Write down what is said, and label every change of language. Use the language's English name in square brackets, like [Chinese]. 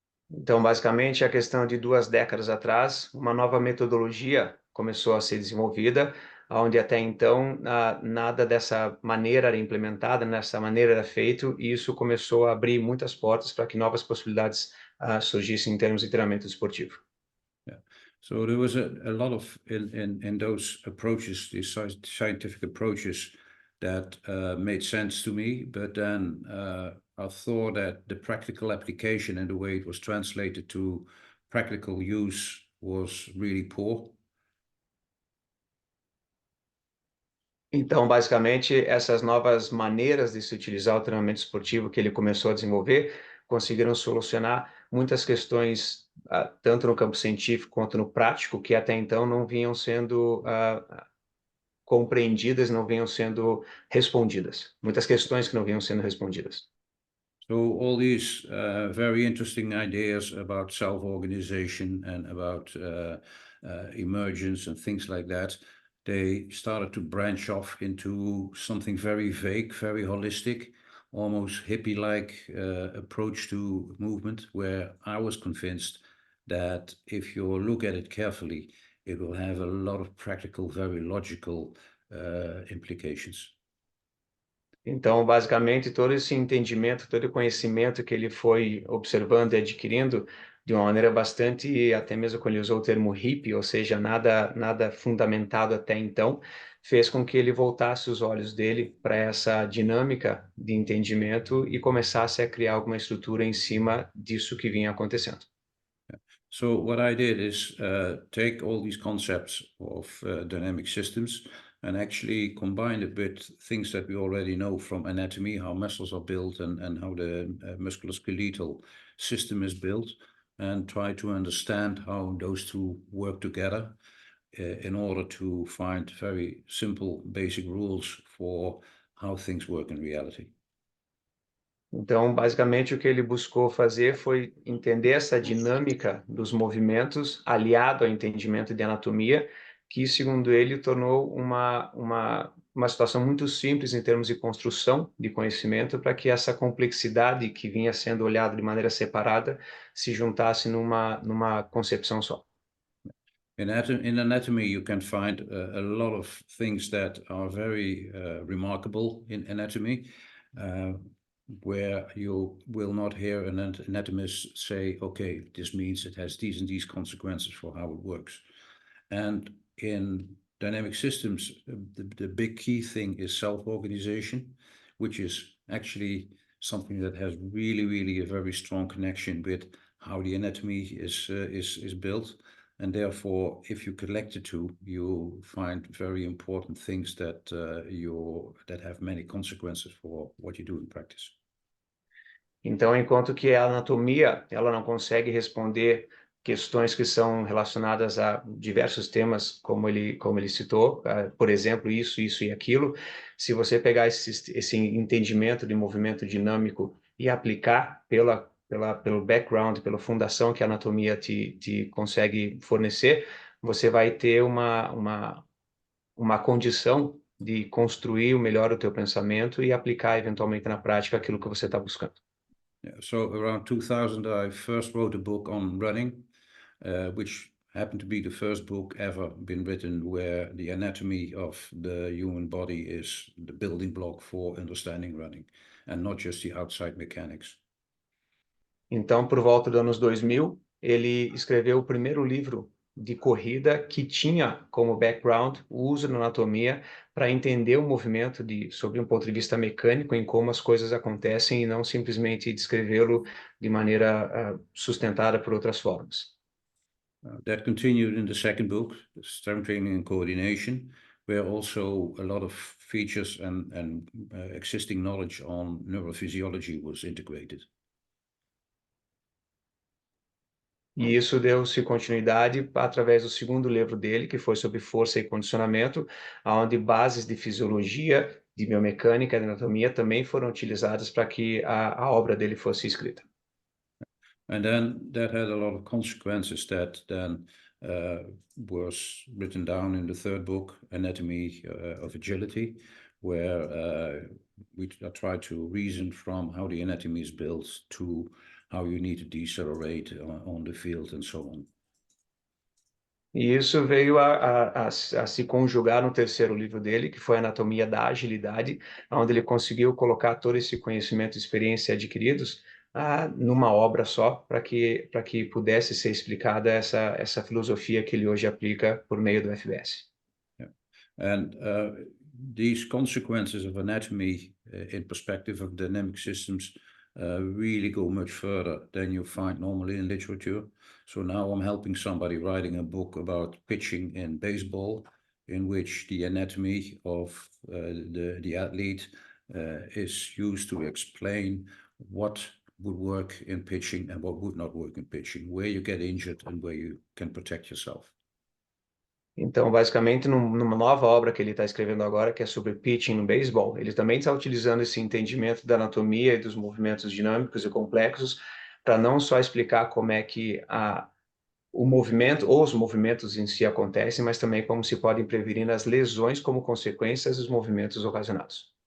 [Portuguese] Então, basicamente, a questão de 2 décadas atrás, uma nova metodologia começou a ser desenvolvida, onde até então nada dessa maneira era implementada, nessa maneira era feito, e isso começou a abrir muitas portas para que novas possibilidades surgissem em termos de treinamento esportivo. [English] Yeah. So there was a lot of in those approaches, these scientific approaches that made sense to me, but then I thought that the practical application and the way it was translated to practical use was really poor. [Portuguese] Então, basicamente, essas novas maneiras de se utilizar o treinamento esportivo que ele começou a desenvolver conseguiram solucionar muitas questões, tanto no campo científico quanto no prático, que até então não vinham sendo compreendidas, não vinham sendo respondidas. Muitas questões que não vinham sendo respondidas. [English] So all these very interesting ideas about self-organization and about emergence and things like that, they started to branch off into something very vague, very holistic, almost hippie-like approach to movement, where I was convinced that if you look at it carefully, it will have a lot of practical, very logical implications. [Portuguese] Então, basicamente, todo esse entendimento, todo o conhecimento que ele foi observando e adquirindo de uma maneira bastante, até mesmo quando ele usou o termo hippie, ou seja, nada fundamentado até então, fez com que ele voltasse os olhos dele para essa dinâmica de entendimento e começasse a criar alguma estrutura em cima disso que vinha acontecendo. [English] So what I did is take all these concepts of dynamic systems and actually combine it with things that we already know from anatomy, how muscles are built and how the musculoskeletal system is built, and try to understand how those two work together in order to find very simple basic rules for how things work in reality. [Portuguese] Então, basicamente, o que ele buscou fazer foi entender essa dinâmica dos movimentos, aliado ao entendimento de anatomia, que, segundo ele, tornou uma situação muito simples em termos de construção de conhecimento, para que essa complexidade que vinha sendo olhada de maneira separada se juntasse numa concepção só. [English] In anatomy, you can find a lot of things that are very remarkable in anatomy, where you will not hear an anatomist say, okay, this means it has these and these consequences for how it works. And in dynamic systems, the big key thing is self-organization, which is actually something that has really a very strong connection with how the anatomy is built. And therefore, if you collect the two, you find very important things that that have many consequences for what you do in practice. [Portuguese] Então, enquanto que a anatomia, ela não consegue responder questões que são relacionadas a diversos temas, como ele citou, por exemplo, isso e aquilo, se você pegar esse entendimento de movimento dinâmico e aplicar pelo background, pela fundação que a anatomia te consegue fornecer, você vai ter uma condição de construir melhor o teu pensamento e aplicar eventualmente na prática aquilo que você está buscando. [English] Yeah, so around 2000, I first wrote a book on running, which happened to be the first book ever been written where the anatomy of the human body is the building block for understanding running, and not just the outside mechanics. [Portuguese] Então, por volta dos anos 2000, ele escreveu o primeiro livro de corrida que tinha como background o uso da anatomia para entender o movimento sob um ponto de vista mecânico, em como as coisas acontecem e não simplesmente descrevê-lo de maneira sustentada por outras formas. [English] That continued in the second book, Strength Training and Coordination, where also a lot of features and existing knowledge on neurophysiology was integrated. [Portuguese] E isso deu-se continuidade através do segundo livro dele, que foi sobre força e condicionamento, onde bases de fisiologia, de biomecânica, de anatomia também foram utilizadas para que a obra dele fosse escrita. [English] And then that had a lot of consequences that then was written down in the third book, Anatomy of Agility, where we tried to reason from how the anatomy is built to how you need to decelerate on the field and so on. [Portuguese] E isso veio a se conjugar no terceiro livro dele, que foi Anatomia da Agilidade, onde ele conseguiu colocar todo esse conhecimento e experiência adquiridos numa obra só, para que pudesse ser explicada essa filosofia que ele hoje aplica por meio do FBS. [English] Yeah. And these consequences of anatomy in perspective of dynamic systems really go much further than you find normally in literature. So now I'm helping somebody writing a book about pitching in baseball, in which the anatomy of the athlete is used to explain what would work in pitching and what would not work in pitching, where you get injured and where you can protect yourself. [Portuguese] Então, basicamente, numa nova obra que ele está escrevendo agora, que é sobre pitching no beisebol, ele também está utilizando esse entendimento da anatomia e dos movimentos dinâmicos e complexos para não só explicar como é que o movimento ou os movimentos em si acontecem, mas também como se podem prevenir as lesões como consequências dos movimentos ocasionados.